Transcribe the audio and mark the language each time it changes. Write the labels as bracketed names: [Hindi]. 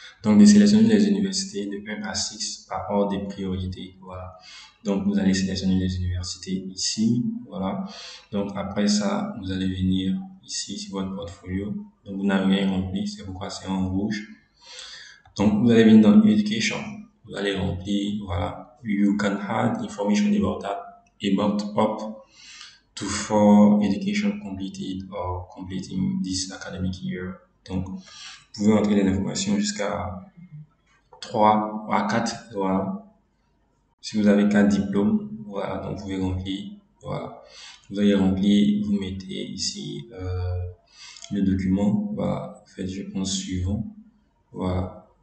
[French] Donc, de sélectionner les universités de 1 à 6 par ordre de priorité. Voilà. Donc, vous allez sélectionner les universités ici. Voilà. Donc, après ça, vous allez venir ici sur votre portfolio. Donc, vous n'avez rien rempli. C'est pourquoi c'est en rouge. Donc, vous allez venir dans Education. Vous allez remplir, voilà. [English] You can add information about up to for education completed or completing this academic year. [French] Donc, vous pouvez entrer les informations jusqu'à 3 à 4, voilà. Si vous avez 4 diplômes, voilà, donc vous pouvez remplir, voilà. Vous allez remplir, vous mettez ici le document, voilà, faites, je pense, suivant, voilà.